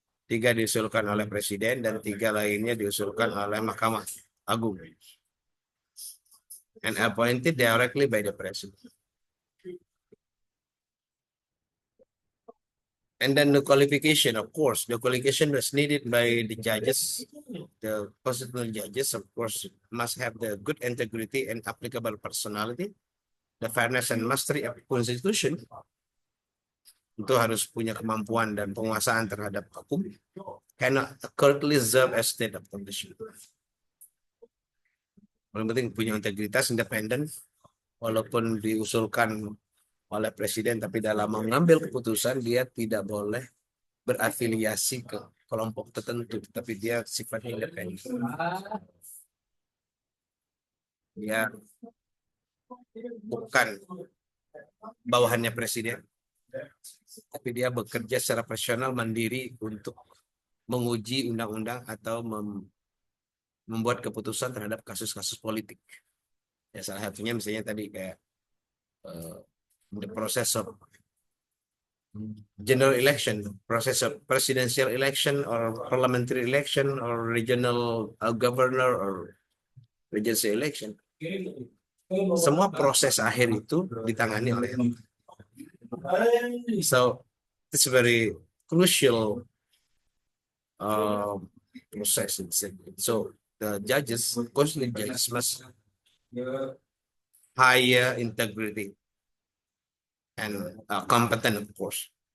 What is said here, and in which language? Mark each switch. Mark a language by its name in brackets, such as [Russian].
[Indonesian] 3 diusulkan oleh Presiden dan 3 lainnya diusulkan oleh Mahkamah Agung. [English] And appointed directly by the President. And then the qualification, of course, the qualification was needed by the judges. The constitutional judges, of course, must have the good integrity and applicable personality, the fairness and mastery of constitution. [Indonesian] Itu harus punya kemampuan dan penguasaan terhadap hukum. [English] Cannot currently serve as state of condition. [Indonesian] Paling penting punya integritas, independen, walaupun diusulkan oleh presiden, tapi dalam mengambil keputusan dia tidak boleh berafiliasi ke kelompok tertentu, tapi dia sifatnya independen. Dia bukan bawahannya presiden, tapi dia bekerja secara profesional mandiri untuk menguji undang-undang atau membuat keputusan terhadap kasus-kasus politik. Ya salah satunya misalnya tadi kayak [English] the process of general election, process of presidential election or parliamentary election or regional governor or regency election. [Indonesian] Semua proses akhir itu ditangani oleh MK. [English] So it's a very crucial process. So the judges, constitutional judges must higher integrity and competent, of course.